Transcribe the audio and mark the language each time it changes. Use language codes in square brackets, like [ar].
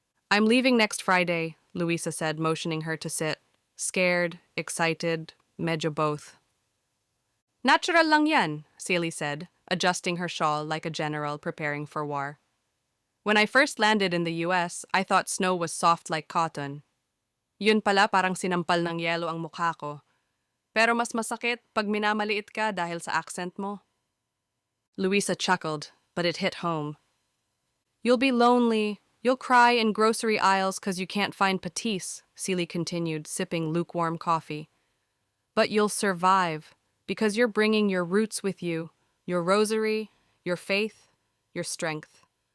[en] "I'm leaving next Friday," Luisa said, motioning her to sit. Scared, excited, medyo both. [tl] "Natural lang yan," [en] Celi said, adjusting her shawl like a general preparing for war. "When I first landed in the U.S., I thought snow was soft like cotton. [tl] Yun pala parang sinampal ng yelo ang mukha ko. Pero mas masakit pag minamaliit ka dahil sa accent mo." [en] Luisa chuckled, but it hit home. "You'll be lonely. You'll cry in grocery aisles 'cause you can't find patis," Celi continued, sipping lukewarm coffee. "But you'll survive, because you're bringing your roots with you, your rosary, your faith, your strength."